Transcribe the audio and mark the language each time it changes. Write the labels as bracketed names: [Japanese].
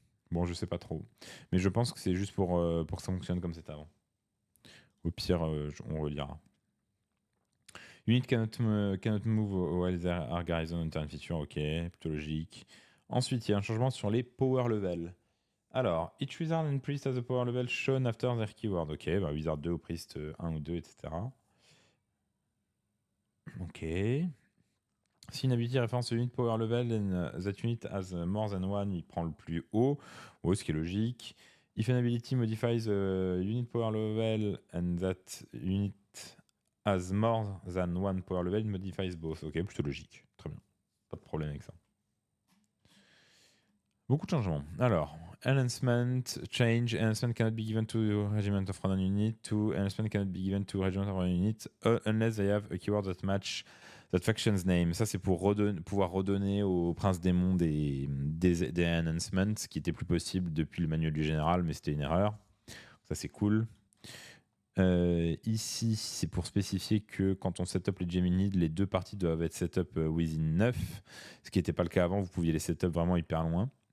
[French] Bon, je sais pas trop. Mais je pense que c'est juste pour que ça fonctionne comme c'était avant. Au pire, on relira. [English] Unit cannot move while there are garrison on turn feature. [French] Ok, plutôt logique. Ensuite, il y a un changement sur les power level. [English] Alors, each wizard and priest has a power level shown after their keyword. [French] Ok, bah wizard 2 ou priest 1 ou 2, etc. Ok. Si une ability référence [English] unit power level and that unit has more than one, [French] il prend le plus haut, ce qui est logique. [English] If an ability modifies unit power level and that unit has more than one power level, it modifies both. [French] Ok, plutôt logique. Très bien. Pas de problème avec ça. Beaucoup de changements. Alors, enhancement, change. [English] Enhancement cannot be given to regiment of random unit. To enhancement cannot be given to regiment of random unit unless they have a keyword that match that faction's name. [French] Ça, c'est pour pouvoir redonner au prince démon des enhancements, ce qui était plus possible depuis le manuel du général, mais c'était une erreur. Ça, c'est cool. Ici, c'est pour spécifier que quand on setup les Gemini, les deux parties doivent être setup within 9, ce qui n'était pas le cas avant. Vous pouviez les setup vraiment hyper loin.